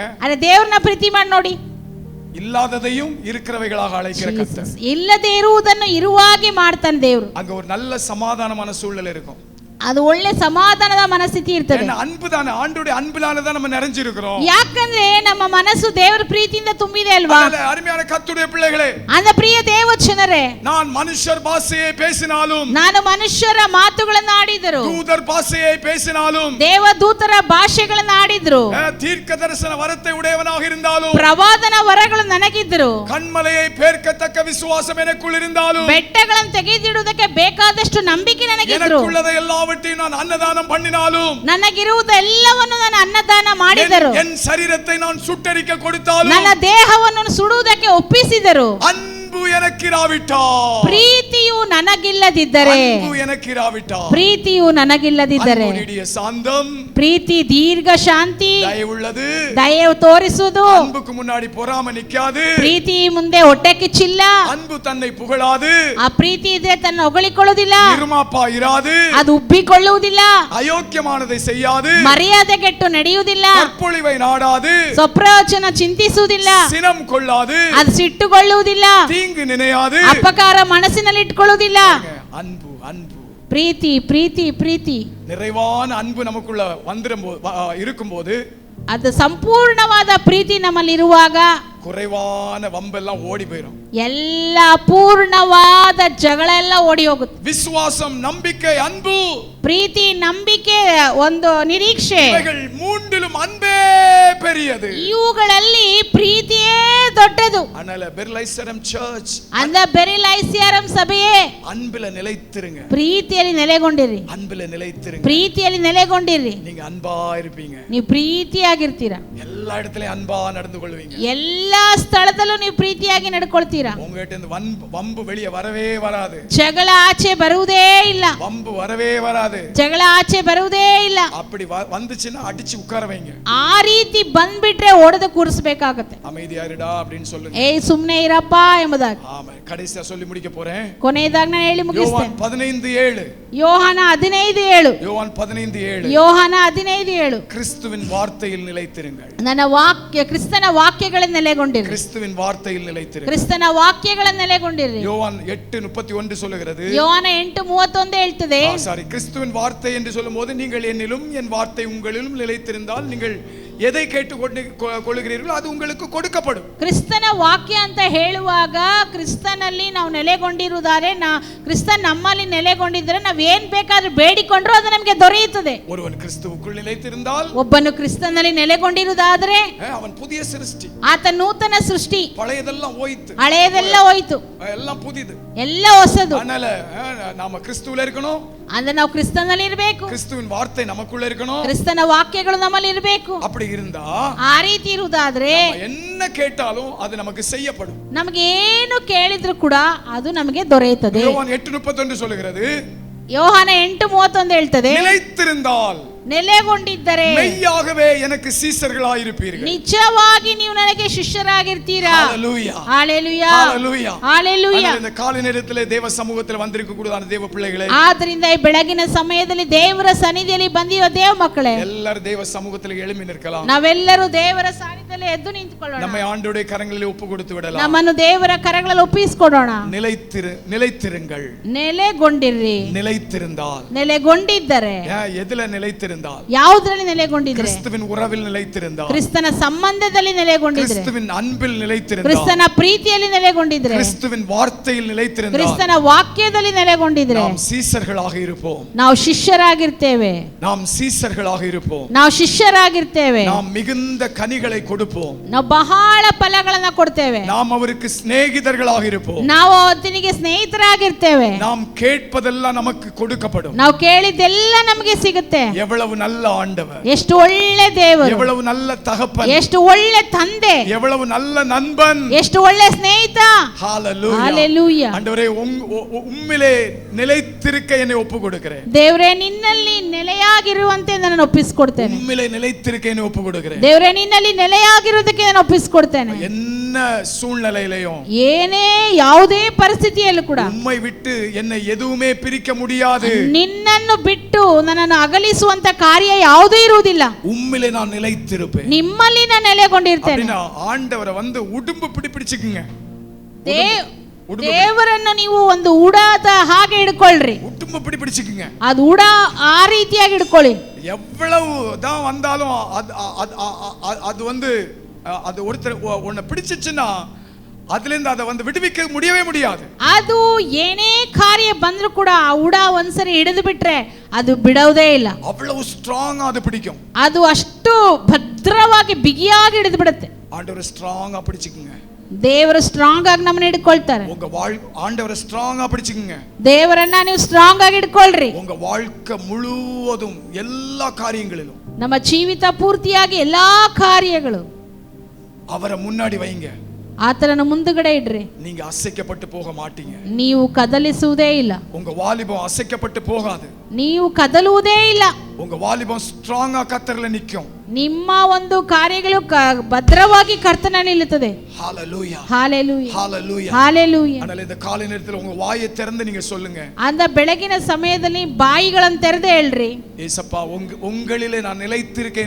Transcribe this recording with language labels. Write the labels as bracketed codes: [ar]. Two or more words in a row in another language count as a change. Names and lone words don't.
[kn] ಅರೆ ದೇವ್ರನ್ನ ಪ್ರೀತಿ ಮಾಡಿ ನೋಡಿ. [ta] இல்லாததையும் இருக்கிறவைகளாக அழைக்கிற கர்த்தர். [kn] ಇಲ್ಲದೆ ಇರುವುದನ್ನು ಇರುವಾಗೆ ಮಾಡ್ತಾನೆ ದೇವ್ರು. [ta] அங்க ஒரு நல்ல சமாதானமான சூழ்நிலை இருக்கும். [kn] ಅದು ಒಳ್ಳೆ ಸಮಾಧಾನದ ಮನಸ್ಥಿತಿ ಇರ್ತದೆ. [ta] அன்புதான ஆண்டவருடைய அன்பினால தான் நம்ம நிறைஞ்சிருக்கிறோம். [kn] ಯಾಕಂದ್ರೆ ನಮ್ಮ ಮನಸ್ಸು ದೇವರ ಪ್ರೀತಿಯಿಂದ ತುಂಬಿದೆ ಅಲ್ವಾ? [ta] அருமையான கர்த்தருடைய பிள்ளைகளே, [kn] அந்த ಪ್ರಿಯ ದೇವಜನರೇ, [ta] நான் மனுஷர் பாஷையை பேசினாலும், [kn] ನಾನು ಮನುಷ್ಯರ ಮಾತುಗಳನ್ನು ಆಡಿದರು, [ta] தூதர் பாஷையை பேசினாலும், [kn] ದೇವದೂತರ ಭಾಷೆಗಳನ್ನು ಆಡಿದ್ರು, [ta] தீர்க்க தரிசன வரத்தை உடையவனாக இருந்தாலும், [kn] ಪ್ರವಾದನ ವರಗಳು ನನಗಿದ್ರು, [ta] கண்மலையை பேர்க்கத்தக்க விசுவாசம் எனக்குள் இருந்தாலும், [kn] ಬೆಟ್ಟಗಳನ್ನು ತೆಗೆದಿಡುವುದಕ್ಕೆ ಬೇಕಾದಷ್ಟು ನಂಬಿಕೆ ನನಗಿದ್ರು, [ta] எனக்குள்ளதை எல்லாவற்றையும் நான் அன்னதானம் பண்ணினாலும், [kn] ನನಗಿರುವುದೆಲ್ಲವನ್ನು ನಾನು ಅನ್ನದಾನ ಮಾಡಿದರು, [ta] என் சரீரத்தை நான் சுட்டரிக்க கொடுத்தாலும், [kn] ನನ್ನ ದೇಹವನ್ನು ಸುಡುವುದಕ್ಕೆ ಒಪ್ಪಿಸಿದರು, [ta] அன்பு எனக்கிராவிட்டால், [kn] ಪ್ರೀತಿಯು ನನಗಿಲ್ಲದಿದ್ದರೆ, [ta] அன்பு எனக்கிராவிட்டால், [kn] ಪ್ರೀತಿಯು ನನಗಿಲ್ಲದಿದ್ದರೆ, [ta] அன்பு நீடிய சாந்தம், [kn] ಪ್ರೀತಿ ದೀರ್ಘ ಶಾಂತಿ, [ta] தயவுள்ளது, [kn] ದಯೆ ತೋರಿಸುವುದು, [ta] அன்புக்கு முன்னாடி பொறாமை நிக்காது, [kn] ಪ್ರೀತಿ ಮುಂದೆ ಹೊಟ್ಟೆ ಕಿಚ್ಚಿಲ್ಲ, [ta] அன்பு தன்னை புகழாது, [kn] ಆ ಪ್ರೀತಿ ಇದ್ರೆ ತನ್ನ ಹೊಗಳಿಕೊಳ್ಳುವುದಿಲ್ಲ, [ta] இருமாப்பா இராது, [kn] ಅದು ಉಬ್ಬಿಕೊಳ್ಳುವುದಿಲ್ಲ, [ta] அயோக்கியமானதை செய்யாது, [kn] ಮರ್ಯಾದೆಗೆಟ್ಟು ನಡೆಯುವುದಿಲ್ಲ, [ta] கற்பொழிவை நாடாது, [kn] ಸ್ವಪ್ರಯೋಜನ ಚಿಂತಿಸುವುದಿಲ್ಲ, [ta] சினம் கொள்ளாது, [kn] ಅದು ಸಿಟ್ಟುಕೊಳ್ಳುವುದಿಲ್ಲ, [ta] தீங்கு நினையாது, [kn] ಅಪಕಾರ ಮನಸ್ಸಿನಲ್ಲಿ ಇಟ್ಕೊಳ್ಳುವುದಿಲ್ಲ. [ta] அன்பு அன்பு [kn] ಪ್ರೀತಿ ಪ್ರೀತಿ ಪ್ರೀತಿ [ta] நிறைவான அன்பு நமக்குள்ள இருக்கும்போது, [kn] ಅದು ಸಂಪೂರ್ಣವಾದ ಪ್ರೀತಿ ನಮ್ಮಲ್ಲಿ ಇರುವಾಗ [ta] குறைவான வம்பெல்லாம் ஓடி போயிடும். [kn] ಎಲ್ಲ ಅಪೂರ್ಣವಾದ ಜಗಳ ಎಲ್ಲ ಓಡಿ ಹೋಗುತ್ತೆ. [ta] விசுவாசம், நம்பிக்கை, அன்பு, [kn] ಪ್ರೀತಿ, ನಂಬಿಕೆ, ಒಂದು ನಿರೀಕ್ಷೆ, [ta] இவைகள் மூன்றிலும் அன்பே பெரியது. [kn] ಇವುಗಳಲ್ಲಿ ಪ್ರೀತಿಯೇ ದೊಡ್ಡದು. [ta] அதனால பெர்லைசரம் சர்ச், [kn] அந்த ಬೆರಿಲೈಸಿಯರಂ ಸಭೆಯೇ [ta] அன்புல நிலைத்திருங்க, [kn] ಪ್ರೀತಿಯಲ್ಲಿ ನೆಲೆಗೊಂಡಿರಿ, [ta] அன்புல நிலைத்திருங்க, [kn] ಪ್ರೀತಿಯಲ್ಲಿ ನೆಲೆಗೊಂಡಿರಿ, [ta] நீங்க அன்பா இருப்பீங்க, [kn] ನೀವು ಪ್ರೀತಿಯಾಗಿರ್ತೀರಾ, [ta] எல்லா இடத்துலயும் அன்பா நடந்து கொள்வீங்க, [kn] ಎಲ್ಲಾ ಸ್ಥಳದಲ್ಲೂ ನೀವು ಪ್ರೀತಿಯಾಗಿ ನಡ್ಕೊಳ್ತೀರಾ, [ta] உங்ககிட்ட இருந்து வம்பு வெளியே வரவே வராது, [kn] ಜಗಳ ಆಚೆ ಬರುವುದೇ ಇಲ್ಲ, [ta] வம்பு வரவே வராது, [kn] ಜಗಳ ಆಚೆ ಬರುವುದೇ ಇಲ್ಲ. [ta] அப்படி வந்துச்சுன்னா அடிச்சு உட்கார வைங்க, [kn] ಆ ರೀತಿ ಬಂದ್ಬಿಟ್ರೆ ಒಡೆದು ಕೂರಿಸಬೇಕಾಗುತ್ತೆ. [ta] அமைதியா இருடா அப்படின்னு சொல்லுங்க, [kn] ಏಯ್ ಸುಮ್ನೆ ಇರಪ್ಪ ಎಂಬುದಾಗಿ. [ta] ஆமா, கடைசியா சொல்லி முடிக்க போறேன். [kn] ಕೊನೆಯದಾಗಿ ನಾನು ಹೇಳಿ ಮುಗಿಸ್ತೇನೆ. [ta] யோவான் 15:7, [kn] ಯೋಹಾನ 15:7, [ta] யோவான் 15:7, [kn] ಯೋಹಾನ 15:7, [ta] கிறிஸ்துவின் வார்த்தையில் நிலைத்திருங்கள், [kn] ನನ್ನ ವಾಕ್ಯ, ಕ್ರಿಸ್ತನ ವಾಕ್ಯಗಳಲ್ಲಿ ನೆಲೆಗೊಂಡಿರಿ, [ta] கிறிஸ்துவின் வார்த்தையில் நிலைத்திருங்கள். [kn] ಕ್ರಿಸ್ತನ ವಾಕ್ಯಗಳಲ್ಲಿ ನೆಲೆಗೊಂಡಿರಿ. [ta] யோவான் 8:31 சொல்லுகிறது, [kn] ಯೋಹಾನ 8:31 ಹೇಳ್ತದೆ, [ta] சாரி, கிறிஸ்துவின் வார்த்தை என்று சொல்லும்போது, நீங்கள் என்னிலும் என் வார்த்தை உங்களிலும் நிலைத்திருந்தால் நீங்கள் எதை கேட்டுக்கொள்கிறீர்களோ அது உங்களுக்கு கொடுக்கப்படும். [kn] ಕ್ರಿಸ್ತನ ವಾಕ್ಯ ಅಂತ ಹೇಳುವಾಗ ಕ್ರಿಸ್ತನಲ್ಲಿ ನಾವು ನೆಲೆಗೊಂಡಿರುವುದಾರೆ, ಕ್ರಿಸ್ತನ್ ನಮ್ಮಲ್ಲಿ ನೆಲೆಗೊಂಡಿದ್ರೆ ನಾವು ಏನ್ ಬೇಕಾದ್ರೂ ಬೇಡಿಕೊಂಡ್ರು ಅದು ನಮಗೆ ದೊರೆಯುತ್ತದೆ. [ta] ஒருவன் கிறிஸ்துவுக்குள் நிலைத்திருந்தால், [kn] ಒಬ್ಬನು ಕ್ರಿಸ್ತನಲ್ಲಿ ನೆಲೆಗೊಂಡಿರುವುದಾದ್ರೆ [ta] அவன் புதிய சிருஷ்டி, [kn] ಆತ ನೂತನ ಸೃಷ್ಟಿ, [ta] பழையதெல்லாம் ಹೋಯಿತು, [kn] ಹಳೆಯದೆಲ್ಲ ಹೋಯ್ತು, [ta] எல்லாம் புதிது, [kn] ಎಲ್ಲ ಹೊಸದು. [ta] அதனால நாம கிறிஸ்துவுல இருக்கணும், [kn] ಅಂದ್ರೆ ನಾವು ಕ್ರಿಸ್ತನಲ್ಲಿ ಇರಬೇಕು, [ta] கிறிஸ்துவின் வார்த்தை நமக்குள்ள இருக்கணும், [kn] ಕ್ರಿಸ್ತನ ವಾಕ್ಯಗಳು ನಮ್ಮಲ್ಲಿ ಇರಬೇಕು. [ta] அப்படி இருந்தா [kn] ಆ ರೀತಿ ಇರುವುದಾದ್ರೆ [ta] என்ன கேட்டாலும் அது நமக்கு செய்யப்படும். [kn] ನಮಗೆ ಏನು ಕೇಳಿದ್ರು ಕೂಡ ಅದು ನಮಗೆ ದೊರೆಯುತ್ತದೆ. [ta] யோவான் 8:31 சொல்லுகிறது, [kn] ಯೋಹಾನ 8:31 ಹೇಳ್ತದೆ, [ta] நிலைத்திருந்தால், [kn] ನೆಲೆಗೊಂಡಿದ್ದರೆ [ta] மெய்யாகவே எனக்கு சீஷர்களாயிருப்பீர்கள். [kn] ನಿಜವಾಗಿ ನೀವು ನನಗೆ ಶಿಷ್ಯರಾಗಿರ್ತೀರಾ. [ta] ஹalleluya, ஹalleluya, ஹalleluya, ஹalleluya. இந்த காலை நேரத்திலே தேவ சமூகத்தில் வந்திருக்க கூடாத தேவ பிள்ளைகளே, [kn] ಆದ್ದರಿಂದ ಈ ಬೆಳಗಿನ ಸಮಯದಲ್ಲಿ ದೇವರ ಸನ್ನಿಧಿಯಲ್ಲಿ ಬಂದಿರುವ ದೇವ ಮಕ್ಕಳೇ, [ta] ಎಲ್ಲರೂ ದೇವ ಸಮೂಹத்தில் எழும்பி நிற்கலாம். [kn] ನಾವೆಲ್ಲರೂ ದೇವರ ಸನ್ನಿಧಿಯಲ್ಲಿ ಎದ್ದು ನಿಂತುಕೊಳ್ಳೋಣ. [ta] நம்மை ஆண்டவருடைய கரங்களில் ஒப்பு கொடுத்து விடலாம். [kn] ನಮ್ಮನ್ನು ದೇವರ ಕರಗಳಲ್ಲಿ ಒಪ್ಪಿಸಿಕೊಡೋಣ. [ta] நிலைத்திருங்கள், [kn] ನೆಲೆಗೊಂಡಿರ್ರಿ. [ta] நிலைத்திருந்தால், [kn] ನೆಲೆಗೊಂಡಿದ್ದರೆ, [ta] எதுல நிலைத்திருந்தால், [kn] ಯಾವುದರಲ್ಲಿ ನೆಲೆಗೊಂಡಿದ್ರೆ, [ta] கிறிஸ்துவின் உறவில் நிலைத்திருந்தால், [kn] ಕ್ರಿಸ್ತನ ಸಂಬಂಧದಲ್ಲಿ ನೆಲೆಗೊಂಡಿದ್ರೆ, [ta] கிறிஸ்துவின் அன்பில் நிலைத்திருந்தால், [kn] ಕ್ರಿಸ್ತನ ಪ್ರೀತಿಯಲ್ಲಿ ನೆಲೆಗೊಂಡಿದ್ರೆ, [ta] கிறிஸ்துவின் வார்த்தையில் நிலைத்திருந்தால், [kn] ಕ್ರಿಸ್ತನ ವಾಕ್ಯದಲ್ಲಿ ನೆಲೆಗೊಂಡಿದ್ರೆ [ta] நாம் சீஷர்களாக இருப்போம். [kn] ನಾವು ಶಿಷ್ಯರಾಗಿರ್ತೇವೆ. [ta] நாம் சீஷர்களாக இருப்போம். [kn] ನಾವು ಶಿಷ್ಯರಾಗಿರ್ತೇವೆ. [ta] நாம் மிகுந்த கனிகளை கொடுப்போம். [kn] ನಾವು ಬಹಳ ಫಲಗಳನ್ನ ಕೊಡ್ತೇವೆ. [ta] நாம் அவருக்கு சிநேகிதர்களாக இருப்போம். [kn] ನಾವು ಆತನಿಗೆ ಸ್ನೇಹಿತರಾಗಿರ್ತೇವೆ. [ta] நாம் கேட்பதெல்லாம் நமக்கு கொடுக்கப்படும். [kn] ನಾವು ಕೇಳಿದ್ದೆಲ್ಲ ನಮಗೆ ಸಿಗುತ್ತೆ. [ta] எவ்வளவு நல்ல ஆண்டவர், [kn] ಎಷ್ಟು ಒಳ್ಳೆ ದೇವರು, [ta] எவ்வளவு நல்ல தகப்பன், [kn] ಎಷ್ಟು ಒಳ್ಳೆ ತಂದೆ, [ta] எவ்வளவு நல்ல நண்பன், [kn] ಎಷ್ಟು ಒಳ್ಳೆ ಸ್ನೇಹಿತ. [ta] ஹalleluya. [kn] Hallelujah. [ta] ஆண்டவரே உம்மிலே நிலைத்திருக்க என்னை ஒப்பு கொடுக்கிறேன். [kn] ದೇವರೇ ನಿನ್ನಲ್ಲಿ ನೆಲೆಯಾಗಿರುವಂತೆ ನಾನು ಒಪ್ಪಿಸಿಕೊಡ್ತೇನೆ. [ta] உம்மிலே நிலைத்திருக்க என்னை ஒப்பு கொடுக்கிறேன். [kn] ದೇವರೇ ನಿನ್ನಲ್ಲಿ ನೆಲೆಯಾಗಿರುವುದಕ್ಕೆ ನಾನು ಒಪ್ಪಿಸಿಕೊಡ್ತೇನೆ. [ta] என்ன சூழ்நிலையிலையும், [kn] ಏನೇ ಯಾವುದೇ ಪರಿಸ್ಥಿತಿಯಲ್ಲೂ ಕೂಡ [ta] உம்மை விட்டு என்னை எதுவுமே பிரிக்க முடியாது. [kn] ನಿನ್ನನ್ನು ಬಿಟ್ಟು ನನ್ನನ್ನು ಅಗಲಿಸುವಂತ ಕಾರ್ಯ ಯಾವುದೂ ಇರುವುದಿಲ್ಲ. [ta] உம்மிலே நான் நிலைத்திருப்பேன். [kn] ನಿಮ್ಮಲ್ಲಿ ನಾನು ನೆಲೆಗೊಂಡಿರ್ತೇನೆ. [ta] அப்படினா ஆண்டவரை வந்து உடும்பு பிடிச்சுக்குங்க. [kn] ದೇವರನ್ನು ನೀವು ಒಂದು ಉಡಾದ ಹಾಗೆ ಹಿಡ್ಕೊಳ್ರಿ. [ta] உடும்பு பிடிச்சுக்குங்க. [kn] ಅದು ಉಡ ಆ ರೀತಿಯಾಗಿ ಹಿಡ್ಕೊಳ್ಳಿ. [ta] எவ்வளவு தான் வந்தாலும் அது வந்து அது ஒருத்தர் உன்னை பிடிச்சிச்சுன்னா அதுலேருந்து அதை வந்து விடுவிக்க முடியவே முடியாது. [kn] ಅದು ಏನೇ ಕಾರ್ಯ ಬಂದರೂ ಕೂಡ ಆ ಉಡ ಒಂದ್ಸರಿ ಹಿಡಿದು ಬಿಟ್ರೆ ಅದು ಬಿಡೋದೇ ಇಲ್ಲ. [ta] அவ்வளவு ஸ்ட்ராங்கா அது பிடிக்கும். [kn] ಅದು ಅಷ್ಟು ಭದ್ರವಾಗಿ ಬಿಗಿಯಾಗಿ ಹಿಡಿದು ಬಿಡುತ್ತೆ. [ta] ஆண்டவரை ஸ்ட்ராங்கா பிடிச்சுக்குங்க. [kn] ದೇವರು ಸ್ಟ್ರಾಂಗ್ ಆಗಿ ನಮ್ಮನ್ನ ಹಿಡ್ಕೊಳ್ತಾರೆ. [ta] உங்க ஆண்டவரை ஸ்ட்ராங்கா பிடிச்சுக்குங்க. [kn] ದೇವರನ್ನ ನೀವು ಸ್ಟ್ರಾಂಗ್ ಆಗಿ ಹಿಡ್ಕೊಳ್ರಿ. [ta] உங்க வாழ்க்கை முழுவதும் எல்லா காரியங்களிலும், [kn] ನಮ್ಮ ಜೀವಿತ ಪೂರ್ತಿಯಾಗಿ ಎಲ್ಲಾ ಕಾರ್ಯಗಳು [ta] அவரை முன்னாடி வைங்க. [kn] ಆತನನ್ನು ಮುಂದುಗಡೆ ಇಡ್ರಿ. [ta] நீங்க அசைக்கப்பட்டு போக மாட்டீங்க. [kn] ನೀವು ಕದಲಿಸುವುದೇ ಇಲ್ಲ. [ta] உங்க வாலிபம் அசைக்கப்பட்டு போகாது. [kn] ನೀವು ಕದಲುವುದೇ ಇಲ್ಲ. [ta] உங்க வாலிபம் ஸ்ட்ராங்கா கர்த்தர்ல நிக்கும். [kn] ನಿಮ್ಮ ಒಂದು ಕಾರ್ಯಗಳು ಭದ್ರವಾಗಿ ಕರ್ತನಲ್ಲಿ ನಿಲ್ಲುತ್ತದೆ. [ta] ஹalleluya, ஹalleluya, ஹalleluya, ஹalleluya. அதனால இந்த காலை நேரத்துல உங்க வாயை திறந்து நீங்க சொல்லுங்க. [kn] அந்த ಬೆಳಗಿನ ಸಮಯದಲ್ಲಿ ಬಾಯಿಗಳನ್ನು ತೆರೆದು ಹೇಳ್ರಿ, [ta] ஏசப்பா உங்களிலே நான் நிலைத்திருக்கேன்.